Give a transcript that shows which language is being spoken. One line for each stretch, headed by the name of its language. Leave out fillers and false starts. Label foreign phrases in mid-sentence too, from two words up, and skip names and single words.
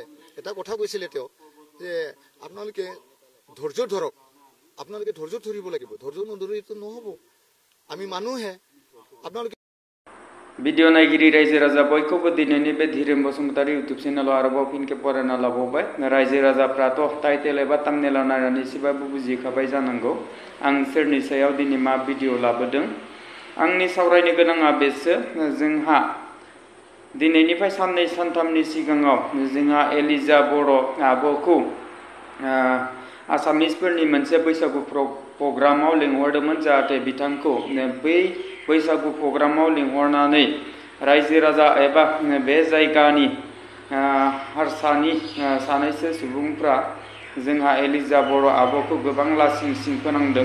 Assamese: এটা কথা কৈছিলে তেওঁ যে আপোনালোকে ধৈৰ্য ধৰক, আপোনালোকে ধৈৰ্য ধৰিব লাগিব, ধৈৰ্য নধৰিটো নহ'ব, আমি মানুহে। আপোনালোকে
Bodo: भिडिअ नायगिरि रायजो राजा बयखौबो दिनैनि बे धीरेन बसुमतारी इउटुब चेनेलाव आरोबाव फिनखे फरायना लाबावबाय। रायजो राजाफ्राथ' टाइटेल एबा थाम्बनेलाव नायनानै एसेबाबो बुजिखाबाय जानांगौ आं सोरनि सायाव दिनै मा भिडिअ लाबोदों। आंनि सावरायनो गोनाङा बेसो, जोंहा दिनैनिफ्राय साननै सानथामनि सिगाङाव जोंहा एलिजा बर' आब'खौ आसामिसफोरनि मोनसे बैसागु प्रग्रामाव लिंहरदोंमोन, जाहाथे बिथांखौ बै बैसागु प्रग्रामाव लिंहरनानै रायजो राजा एबा बे जायगानि हारसानि सानैसो सुबुंफ्रा जोंहा एलिजा बर' आब'खौ गोबां लासिं सिं फोनांदों।